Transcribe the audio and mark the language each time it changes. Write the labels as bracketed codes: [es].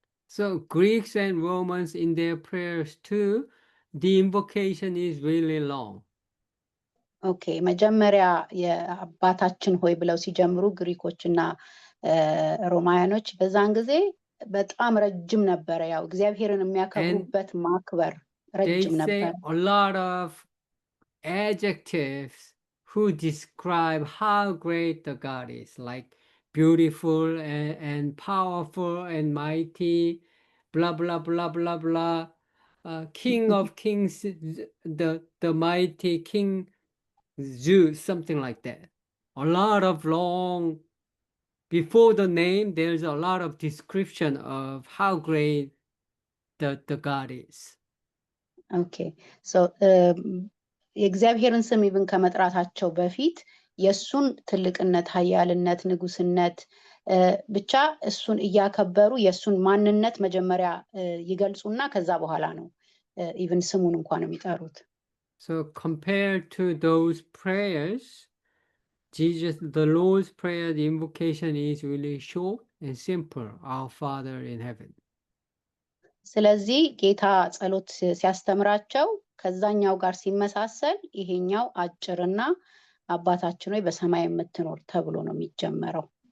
[en] So Greeks and Romans in their prayers too, the invocation is really long. [am] Okay, መጀመሪያ የአባታችን ሆይ ብለው ሲጀምሩ ግሪኮችና ሮማያኖች በዛን ጊዜ በጣም ረጅም ነበረ። ያው እግዚአብሔርን የሚያከብሩበት ማክበር ረጅም ነበር። [en] They say a lot of adjectives who describe how great the God is, like beautiful and powerful and mighty, blah, blah, blah, blah, blah. King of kings, the mighty King Zeus, something like that. A lot of long, before the name, there's a lot of description of how great the God is. [am] Okay, so የእግዚአብሔርን ስም ይብን ከመጥራታቸው በፊት የሱን ትልቅነት፣ ኃያልነት፣ ንጉስነት ብቻ እሱን እያከበሩ የሱን ማንነት መጀመሪያ ይገልጹና ከዛ በኋላ ነው ኢቭን ስሙን እንኳን የሚጠሩት። [en] So compared to those prayers, the Lord's Prayer, the invocation is really short and simple. Our Father in heaven. [am] ስለዚህ ጌታ ጸሎት ሲያስተምራቸው ከዛኛው ጋር ሲመሳሰል ይሄኛው አጭርና አባታችን ሆይ በሰማይ የምትኖር ተብሎ ነው የሚጀመረው።